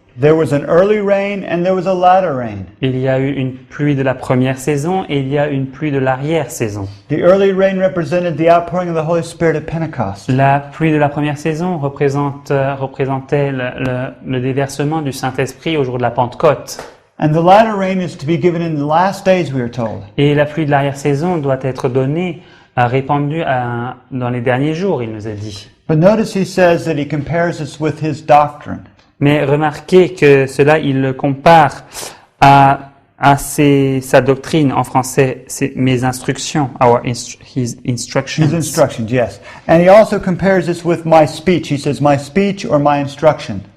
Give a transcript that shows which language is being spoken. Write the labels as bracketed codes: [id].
[en] There was an early rain and there was a latter rain. [fr] Il y a eu une pluie de la première saison et il y a une pluie de l'arrière-saison. [en] The early rain represented the outpouring of the Holy Spirit at Pentecost. [fr] La pluie de la première saison représentait le déversement du Saint-Esprit au jour de la Pentecôte. [en] And the latter rain is to be given in the last days, we are told. [fr] Et la pluie de l'arrière-saison doit être donnée, répandue dans les derniers jours, il nous est dit. [en] But notice he says that he compares this with his doctrine. [fr] Mais remarquez que cela, il le compare à sa doctrine, en français, c'est mes instructions, [en] his instructions. His instructions, yes. And he also compares this with my speech. He says, my speech or my instruction.